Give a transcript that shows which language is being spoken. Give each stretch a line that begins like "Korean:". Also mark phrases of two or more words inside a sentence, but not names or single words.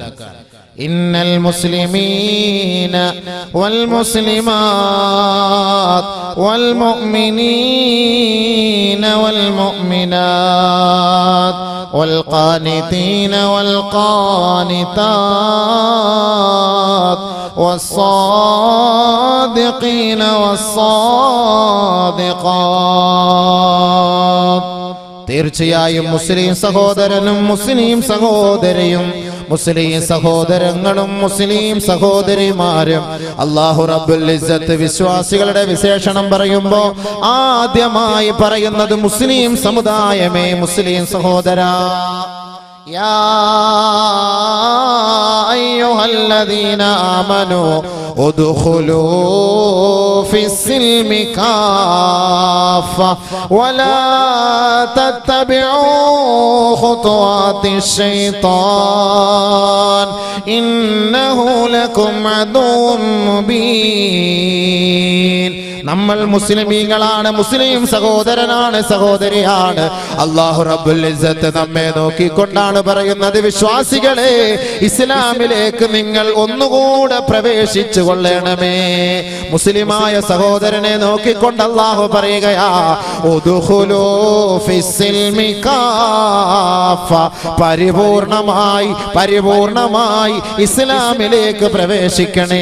Arabic: إن المسلمين والمسلمات والمؤمنين والمؤمنات والقانتين والقانتات والصادقين والصادقات.
Malayalam: തീർച്ചയായും മുസ്ലിം സഹോദരനും മുസ്ലിം സഹോദരിയും മുസ്ലിം സഹോദരങ്ങളും മുസ്ലിം സഹോദരിമാരും അല്ലാഹു
Arabic: رب العزة
Malayalam: വിശ്വാസികളുടെ വിശേഷണം പറയുമ്പോൾ ആദ്യമായി പറയുന്നത് മുസ്ലിം സമുദായമേ, മുസ്ലിം സഹോദരാ.
Arabic: يا أيها الذين آمنوا ادخلوا في السلم كافة ولا تتبعوا خطوات الشيطان إنه لكم عدو مبين.
Malayalam: നമ്മൾ മുസ്ലിമീങ്ങളാണ്, മുസ്ലിം സഹോദരനാണ്, സഹോദരിയാണ്. അല്ലാഹു
Arabic: رب العزة
Malayalam: നമ്മെ നോക്കിക്കൊണ്ടാണ് പറയുന്നത്, വിശ്വാസികളെ ഇസ്ലാമിലേക്ക് നിങ്ങൾ ഒന്നുകൂടെ പ്രവേശിച്ചു കൊള്ളണമേ. മുസ്ലിമായ സഹോദരനെ നോക്കിക്കൊണ്ട് അല്ലാഹു പറയുകയാ,
Arabic: ادخلوا في السلم كافة,
Malayalam: പരിപൂർണമായി ഇസ്ലാമിലേക്ക് പ്രവേശിക്കണേ.